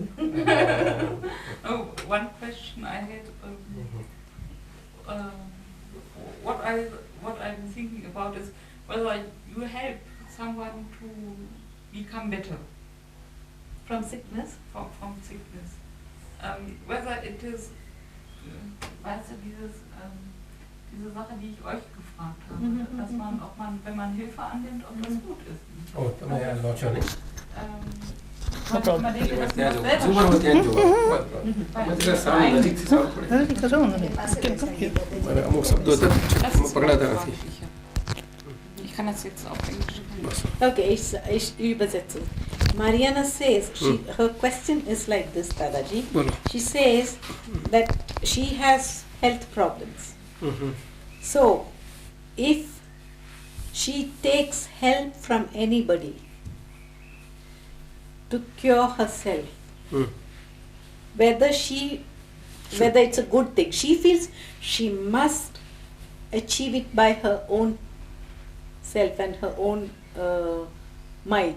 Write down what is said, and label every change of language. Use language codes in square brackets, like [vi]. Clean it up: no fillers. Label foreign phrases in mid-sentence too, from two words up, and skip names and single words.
[en] Oh, one question I had. What I'm thinking about is whether you help someone to become better From sickness? from sickness. Whether it is, [de] weißt du, diese Sache, die ich euch gefragt habe, dass man, ob man, wenn man Hilfe annimmt, ob das gut ist. [gu] Oh, તમે આ લો છો ને? [de] Man denkt, dass man das selber સુપર schafft. [gu] ત્યાં જુઓ. એટલે સારું નજીકથી સારું પડે. અમુક શબ્દો તો પકડાતા નથી. [de] Ich kann das jetzt auf Englisch machen. Okay, ich übersetze. [en] Mariana says, her question is like this, Dadaji. [gu] બોલો. [en] She says that she has health problems. So, if she takes help from anybody to cure herself, whether it's a good thing, she feels she must achieve it by her own self and her own might.